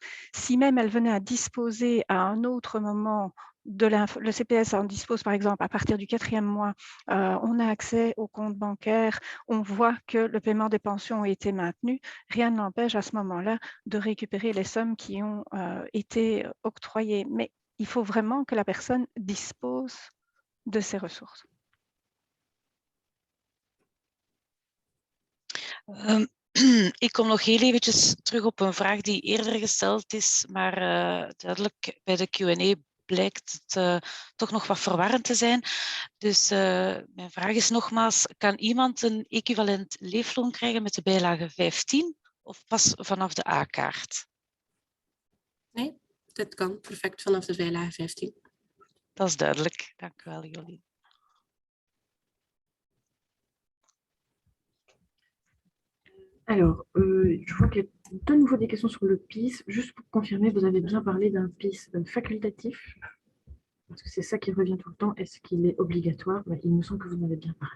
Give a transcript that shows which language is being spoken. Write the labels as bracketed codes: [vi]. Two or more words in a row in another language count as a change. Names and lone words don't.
[fr] Si même elle venait à disposer à un autre moment le CPS en dispose par exemple à partir du 4e mois, on a accès au compte bancaire, on voit que le paiement des pensions a été maintenu, rien ne l'empêche à ce moment-là de récupérer les sommes qui ont été octroyées. Mais il faut vraiment que la personne dispose de ces ressources. [nl] Ik kom nog heel eventjes terug op een vraag die eerder gesteld is, maar duidelijk bij de Q&A blijkt het toch nog wat verwarrend te zijn. Dus mijn vraag is nogmaals, kan iemand een equivalent leefloon krijgen met de bijlage 15 of pas vanaf de A-kaart? Nee, dit kan perfect vanaf de bijlage 15. Dat is duidelijk. Dank u wel, Jolien. [fr] Alors, je vois qu'il y a de nouveau des questions sur le PIS. Juste pour confirmer, vous avez bien parlé d'un PIS facultatif, parce que c'est ça qui revient tout le temps. Est-ce qu'il est obligatoire? Il me semble que vous en avez bien parlé.